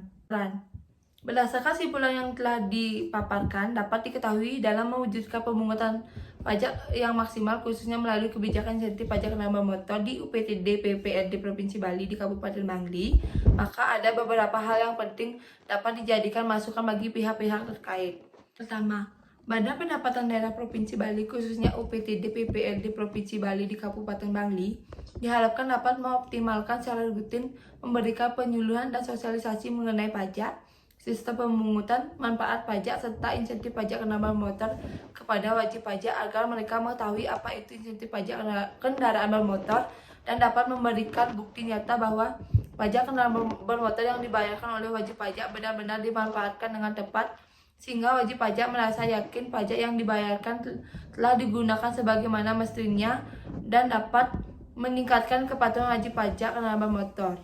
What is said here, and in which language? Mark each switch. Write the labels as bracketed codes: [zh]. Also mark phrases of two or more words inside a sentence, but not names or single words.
[id] Berdasarkan simpulan yang telah dipaparkan, dapat diketahui dalam mewujudkan pemungutan pajak yang maksimal khususnya melalui kebijakan insentif pajak kendaraan bermotor di UPTD PPRD Provinsi Bali di Kabupaten Bangli, maka ada beberapa hal yang penting dapat dijadikan masukan bagi pihak-pihak terkait. Pertama, Badan Pendapatan Daerah Provinsi Bali khususnya UPTD PPRD Provinsi Bali di Kabupaten Bangli diharapkan dapat mengoptimalkan secara rutin memberikan penyuluhan dan sosialisasi mengenai pajak sistem pemungutan manfaat pajak serta insentif pajak kendaraan bermotor kepada wajib pajak agar mereka mengetahui apa itu insentif pajak kendaraan bermotor dan dapat memberikan bukti nyata bahwa pajak kendaraan bermotor yang dibayarkan oleh wajib pajak benar-benar dimanfaatkan dengan tepat, sehingga wajib pajak merasa yakin pajak yang dibayarkan telah digunakan sebagaimana mestinya dan dapat meningkatkan kepatuhan wajib pajak kendaraan bermotor.